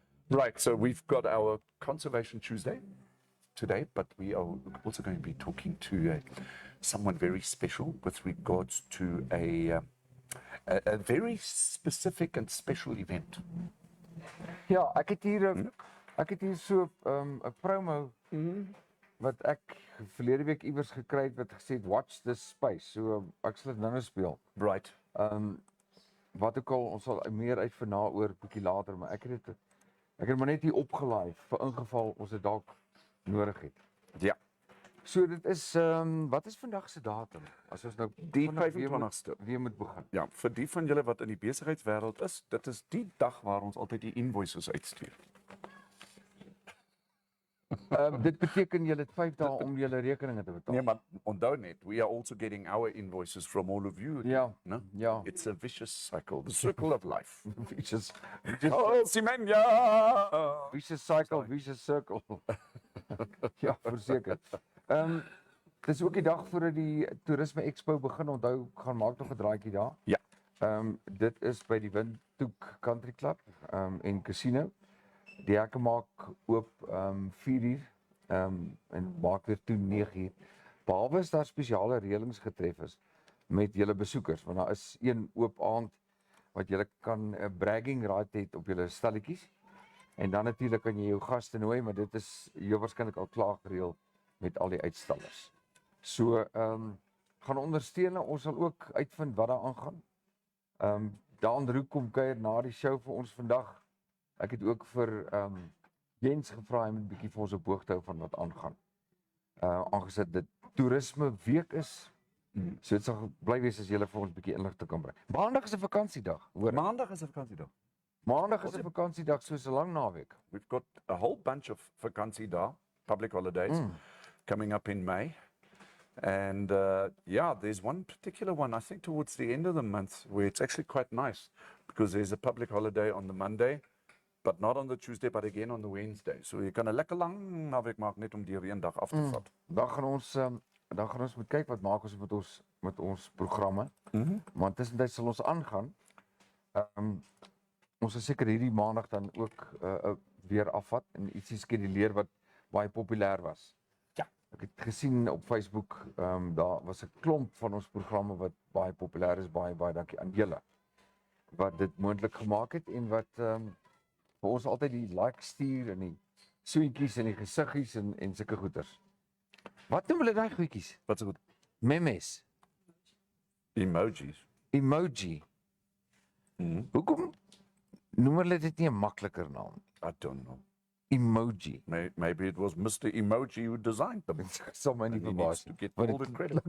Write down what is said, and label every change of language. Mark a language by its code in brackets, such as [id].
[en] Right, so we've got our Conservation Tuesday today, but we are also going to be talking to someone very special with regards to a very specific and special event. [af] Ja, ek het hier so 'n promo wat ek verlede week iewers gekry het wat gesê het [en] watch this space. [af] So ek sal dit nou speel. [en] Right. [af] Wat ook al, ons sal meer uitvind daaroor bietjie later, maar ek het maar net hier opgelaai vir ingeval ons dit dalk nodig het. Ja. So dit is wat is vandag se datum? As ons nou Die 25ste weer moet begin. Ja, vir die van julle wat in die besigheidswêreld is, dit is die dag waar ons altyd die invoices uitstuur. Dit beteken julle het 5 dae om julle rekeninge te betaal. Nee, maar onthou net, [en] we are also getting our invoices from all of you. [af] Ja. [en] No? [af] Ja. [en] It's a vicious cycle, the circle of life. Vicious Simenya! vicious cycle, vicious circle. [af] Ja, verseker. Dit is ook die dag voordat die Toerisme Expo begin. Onthou, gaan maak nog 'n draaitjie daar. Ja. Dit is by die Windhoek Country Club en Casino. Die hekke maak oop 4:00 en maak weer toe 9:00. Behalwe as daar spesiale reëlings getref is met julle besoekers, want daar is een oop aand wat julle kan 'n [en] bragging right [af] het op julle stalletjies. En dan natuurlik kan jy jou gaste nooi, maar dit is jou waarskynlik al klaar gereël met al die uitstallers. So gaan ondersteun, ons sal ook uitvind wat daar aangaan. Daan Roek kom kuier na die show vir ons vandag. Ek het ook vir Jens gevra om 'n bietjie vir ons op hoogte hou van wat aangaan. Aangesit dit toerisme week is. So dit sal bly wees as jy vir ons 'n bietjie inligting kan bring. Maandag is 'n vakansiedag, hoor. Maandag is 'n vakansiedag. Maandag is 'n vakansiedag, soos 'n lang naweek. [en] We've got a whole bunch of vakansiedae, public holidays, coming up in May. And yeah, there's one particular one, I think towards the end of the month, where it's actually quite nice, because there's a public holiday on the Monday, but not on the Tuesday, but again on the Wednesday. [af] So jy kan 'n lekker lang naweek maak net om deur een dag af te vat. Dan gaan ons moet kyk wat maak ons met ons programme. Maar tussentyd sal ons aangaan. Ons sal seker hierdie maandag dan ook weer afvat en ietsie skeduleer wat baie populêr was. Ja. Ek het gesien op Facebook, daar was 'n klomp van ons programme wat baie populêr is. Baie dankie aan julle wat dit moontlik gemaak het en wat vir ons altyd die like stuur en die soentjies en die gesiggies en sulke goeters. Wat noem hulle daai goedjies? Wat so goed? Memes. Emojis. Emoji. Hoekom noem hulle dit nie 'n makliker naam? [en] I don't know. Emoji. Maybe it was Mr. Emoji who designed them. [af] Sal my nie [en] And he [af] verbaas [en] needs to get all the credit.